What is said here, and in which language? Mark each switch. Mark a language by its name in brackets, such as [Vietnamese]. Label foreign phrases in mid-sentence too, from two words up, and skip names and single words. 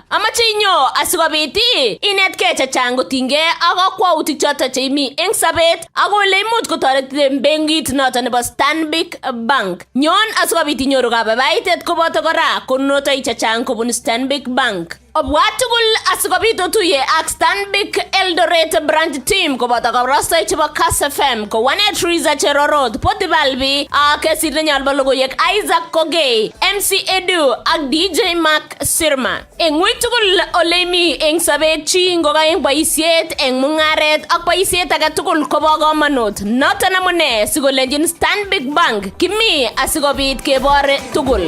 [Kalenjin] Amache inyo asikobit inetkei chechang kotinygei ak kakwautik choto cheimi eng sabet ak ole imuch kotoret benkit noto nebo Stanbic Bank. Nyon asikobit inyoru kababaitet koboto kora konunotoik chechang kobun Stanbic Bank. Obwa tugul asikobit otuye ak Stanbic Eldoret [English] branch team [Kalenjin] koboto kabarastoi chebo Kass FM ko Wanet Riza Cherorot, Poti Balbi ak kesir nenyalbo logoiwek Isaac Kogei, MC Edu ak DJ Mark Sirma. Eng wik tugul ole imi eng sabet chi ngoka eng boisiet eng mung'aret ak boisiet age tugul kobo komonut. Noton amune sikolenjin Stanbic Bank kimi asikobit kebore tugul.